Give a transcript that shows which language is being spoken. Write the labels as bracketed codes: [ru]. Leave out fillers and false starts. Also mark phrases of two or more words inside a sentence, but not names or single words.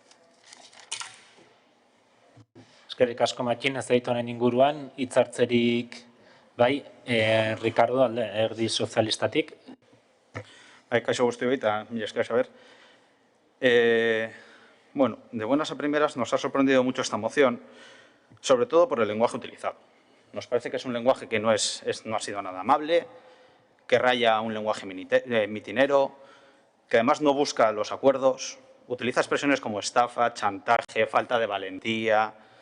[eu] Eskerrik asko Matxin, ez dait honen inguruan, hitzartzerik bai, Ricardo, Alderdi Sozialistatik. Kaixo guztioi eta mila esker, Xaber. [es] Bueno, de buenas a primeras nos ha sorprendido mucho esta moción, sobre todo por el lenguaje utilizado. Nos parece que es un lenguaje que no ha sido nada amable, que raya un lenguaje mitinero, que además no busca los acuerdos, utiliza expresiones como estafa, chantaje, falta de valentía.